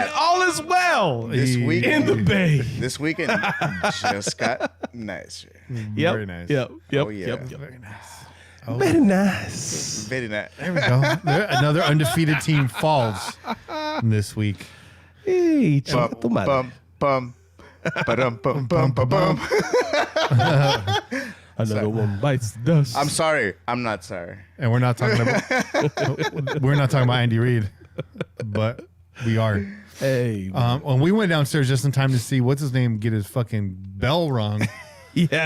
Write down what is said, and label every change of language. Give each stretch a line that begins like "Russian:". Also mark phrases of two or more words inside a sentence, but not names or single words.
English: And all is well This week in the Bay. This weekend just got nicer. Yep. Very nice. Yep. Oh, yeah. Very nice. Very nice. Very nice. There we go. Another undefeated team falls this week. Hey, Bum,
Spanish: chica tu madre.
English: bum, bum. Ba-dum, bum, bum, bum, bum. Another one bites the dust. I'm sorry. I'm not sorry. And we're not talking about Andy Reid, but we are. Hey. When we went downstairs just in time to see what's his name get his fucking bell rung Yeah.